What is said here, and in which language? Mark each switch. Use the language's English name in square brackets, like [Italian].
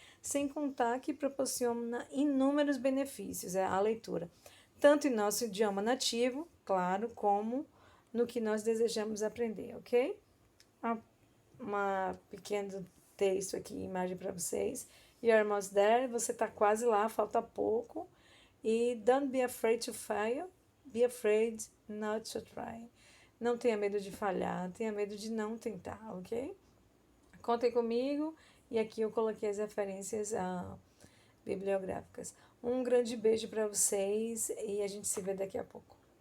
[Portuguese] Sem contar que proporciona inúmeros benefícios a leitura, tanto em nosso idioma nativo, claro, como no que nós desejamos aprender, ok? Uma pequeno texto aqui, imagem para vocês. [English] You're almost there, [Portuguese] você está quase lá, falta pouco. [English] E don't be afraid to fail, be afraid not to try. [Portuguese] Não tenha medo de falhar, tenha medo de não tentar, ok? Contem comigo e aqui eu coloquei as referências bibliográficas. Um grande beijo para vocês e a gente se vê daqui a pouco.